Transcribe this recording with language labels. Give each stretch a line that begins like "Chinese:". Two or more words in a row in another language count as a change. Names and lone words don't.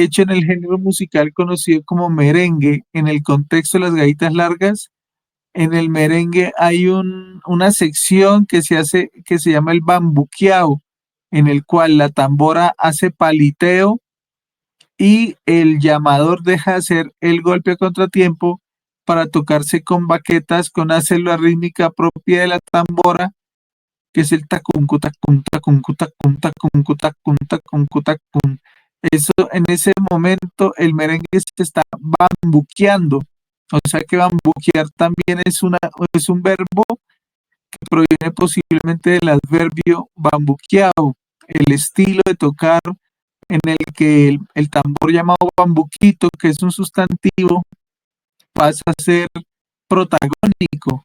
Spanish: De hecho, en el género musical conocido como merengue, en el contexto de las gaitas largas, en el merengue hay una sección que se hace, que se llama el bambuqueado, en el cual la tambora hace paliteo y el llamador deja de hacer el golpe a contratiempo para tocarse con baquetas con una célula rítmica propia de la tambora, que es el tacuncu, tacun, tacuncu, tacun, tacuncu, tacun, tacuncu, tacun. Eso, en ese momento el merengue se está bambuqueando. O sea que bambuquear también es un verbo que proviene posiblemente del adverbio bambuqueado, el estilo de tocar en el que el tambor llamado bambuquito, que es un sustantivo, pasa a ser protagónico.